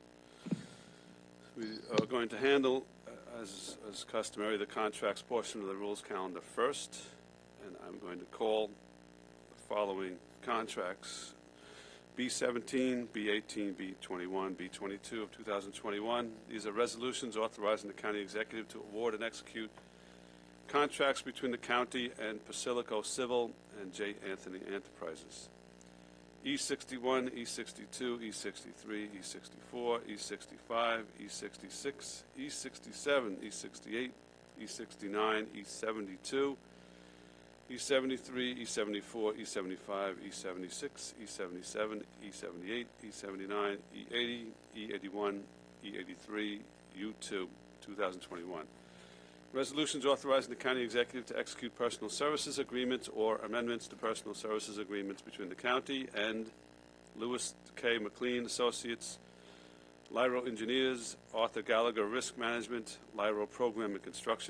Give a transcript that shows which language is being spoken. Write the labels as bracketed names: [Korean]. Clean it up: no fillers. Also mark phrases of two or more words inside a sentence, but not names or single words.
[English] We are going to handle, as customary, the contracts portion of the rules calendar first, and I'm going to call the following contracts B17, B18, B21, B22 of 2021. These are resolutions authorizing the county executive to award and execute contracts between the county and Basilico Civil and J. Anthony Enterprises. E61, E62, E63, E64, E65, E66, E67, E68, E69, E72, E73, E74, E75, E76, E77, E78, E79, E80, E81, E83, U2, 2021. Resolutions authorizing the county executive to execute personal services agreements or amendments to personal services agreements between the county and Lewis K. McLean Associates, Lyro Engineers, Arthur Gallagher Risk Management, Lyro Program and Construction